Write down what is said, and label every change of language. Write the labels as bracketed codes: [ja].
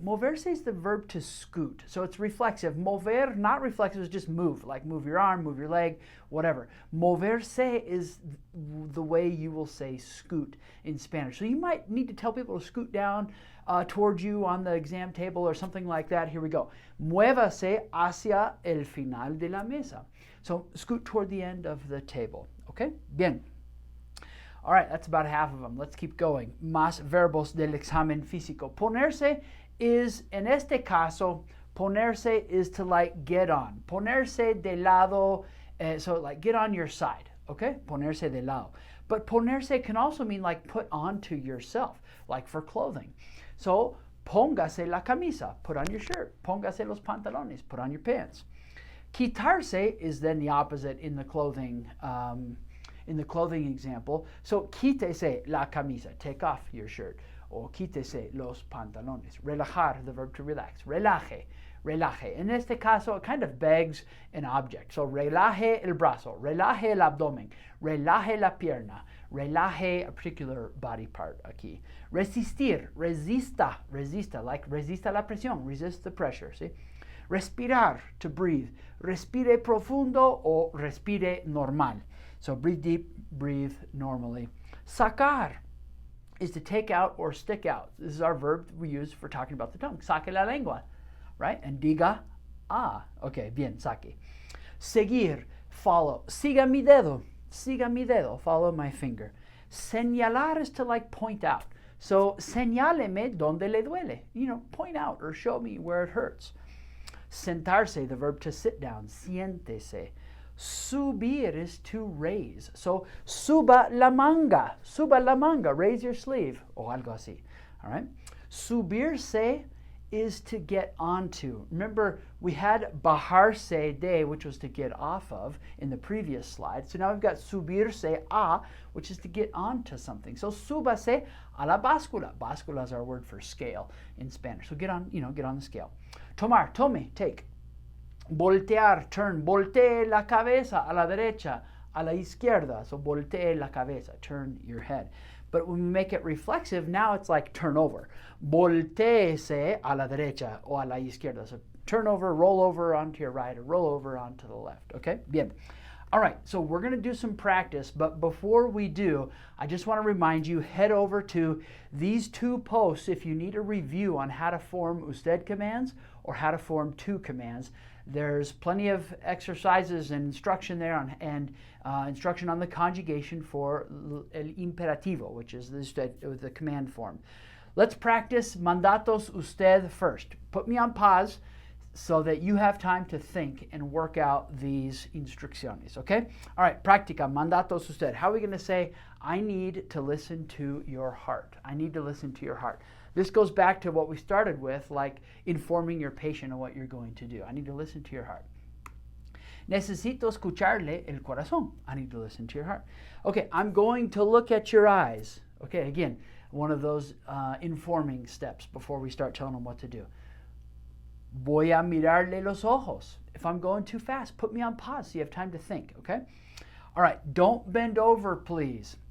[en] Moverse is the verb to scoot. So it's reflexive. Mover, not reflexive, is just move. Like move your arm, move your leg, whatever. Moverse is the way you will say scoot in Spanish. So you might need to tell people to scoot down towards you on the exam table or something like that. Here we go. [es] Muévase hacia el final de la mesa. [en] So scoot toward the end of the table. Okay? Bien. All right, that's about half of them. Let's keep going. [es] Más verbos del examen físico. [en] Ponerse is, [es] en este caso, [en] ponerse is to like get on. [es] Ponerse de lado, [en] so like get on your side. Okay? Ponerse de lado. But ponerse can also mean like put onto yourself, like for clothing. So, [es] póngase la camisa, [en] put on your shirt. [es] Póngase los pantalones, [en] put on your pants. Quitarse is then the opposite in the clothing example. So, [es] quítese la camisa, [en] take off your shirt. [es] Or quítese los pantalones. [en] Relajar, the verb to relax. [es] Relaje, relaje. [en] In este caso, it kind of begs an object. [es] So, relaje el brazo, relaje el abdomen, relaje la pierna, relaje [en] a particular body part [es] aquí. Resistir, resista, resista, like resista la presión, [en] resist the pressure, see? [es] Respirar, [en] to breathe. [es] Respire profundo or respire normal. [en] So breathe deep, breathe normally. Sacar is to take out or stick out. This is our verb we use for talking about the tongue. [es] Saque la lengua, right? And diga, ah. Okay, bien, saque. [en] Seguir, follow. [es] Siga mi dedo, [en] follow my finger. Señalar is to like point out. [es] So, señáleme donde le duele. [en] Point out or show me where it hurts. Sentarse, the verb to sit down. Siéntese. Subir is to raise. [es] So, suba la manga. Suba la manga. [en] Raise your sleeve. [es] O algo así. All right? [en] Subirse is to get onto. Remember, we had bajarse de, which was to get off of in the previous slide. So now we've got subirse a, which is to get onto something. So [es] súbase a la báscula. [en] Báscula is our word for scale in Spanish. So get on the scale. Tomar, tome, take. Voltear, turn. [es] Voltee la cabeza a la derecha, a la izquierda. [en] So voltee la cabeza, turn your head. But when we make it reflexive, now it's like turn over. [es] Voltéese a la derecha o a la izquierda. [en] So turn over, roll over onto your right, or roll over onto the left. Okay? Bien. All right, so we're going to do some practice, but before we do, I just want to remind you, head over to these two posts if you need a review on how to form usted commands or how to form to commands. There's plenty of exercises and instruction there and instruction on the conjugation for el imperativo, which is the command form. Let's practice mandatos usted first. Put me on pause so that you have time to think and work out these instrucciones, okay? All right, practica, mandatos usted. How are we going to say, I need to listen to your heart? I need to listen to your heart. This goes back to what we started with, like informing your patient on what you're going to do. I need to listen to your heart. [es] Necesito escucharle el corazón. [en] I need to listen to your heart. Okay, I'm going to look at your eyes. Okay, again, one of those informing steps before we start telling them what to do. [es] Voy a mirarle los ojos. [en] If I'm going too fast, put me on pause so you have time to think, okay? All right, don't bend over, please.